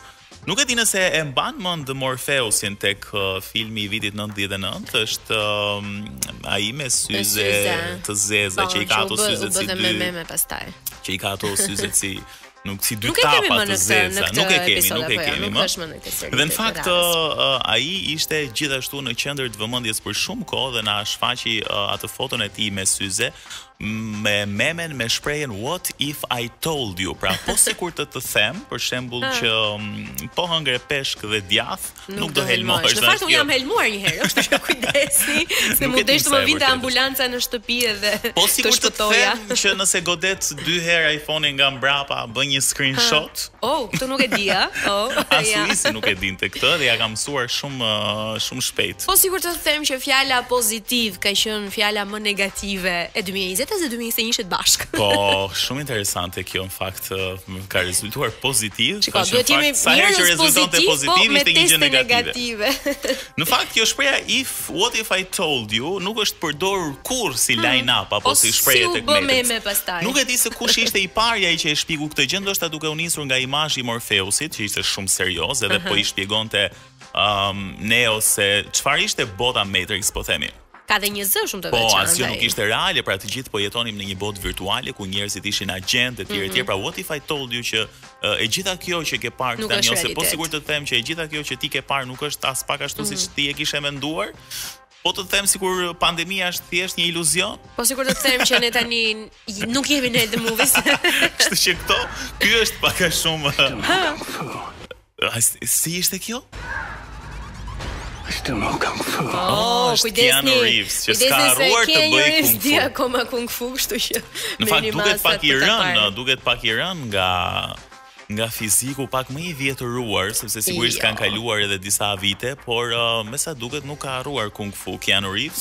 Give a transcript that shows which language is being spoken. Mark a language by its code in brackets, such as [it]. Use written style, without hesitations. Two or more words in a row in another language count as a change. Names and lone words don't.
[sq] Nuk e di nëse e mban mend Morpheusin tek filmi i vitit 99, është ai me syze të zeza që i ka ato syze si dy. Që i ka ato syze si nuk si dy tapa të zeza, nuk e kemi më. Dhe në fakt ai ishte gjithashtu në qendër të vëmendjes për shumë kohë dhe na shfaqi atë foton e tij me syze, me memen me shprehjen [en] What if I told you? [sq] Pra, po sikur të them, për shembull që po hëngre peshk dhe djath, nuk do helmohesh. Në fakt unë jam helmuar një herë, kështu që kujdesni, se mund të më vinte ambulanca në shtëpi edhe po sikur të them që nëse godet 2 herë iPhone-in nga mbrapa, bën një screenshot. Këtë nuk e di, a? Asuisi nuk e dinte këtë dhe ja kam mësuar shumë shpejt. Po sikur të them që fjala pozitiv ka qenë fjala më negative e 2020 dhe 2021 ishte bashkë. Po, shumë interesante kjo, në fakt ka rezultuar pozitiv. Shiko, duhet jemi mirë pozitiv, po me teste negative. Në fakt, kjo shpreha [en] what if I told you [sq] nuk është përdorur kurrë si line-up apo si shprehje tek mediat. Nuk e di se kush ishte i pari ai që e shpigu këtë gjë, ndoshta duke u nisur nga imazhi i Morpheusit, që ishte shumë serioz, edhe po i shpjegonte Neo se çfarë ishte bota Matrix, po themi. Ka dhe një zë shumë të veçantë. Po, asgjë nuk ishte reale, pra të gjithë po jetonim në një botë virtuale ku njerëzit ishin agjentë etj. Pra [en] what if I told you [sq] që e gjitha kjo që ke parë tani, ose po sigurt të them që e gjitha kjo që ti ke parë nuk është as pak ashtu siç ti e kishe menduar. Po të them sikur pandemia është thjesht një iluzion. Po sikur të them që ne tani nuk jemi në [en] the movies. [sq] Kështu që ky është pak a shumë. Si ishte kjo? Keanu Reeves, që s'ka harruar të bëj kung fu. Di akoma kung fu, kështu që. Në fakt duket pak i rënë nga fiziku pak më i vjetëruar, sepse sigurisht kanë kaluar edhe disa vite, por me sa duket nuk ka harruar kung fu Keanu Reeves.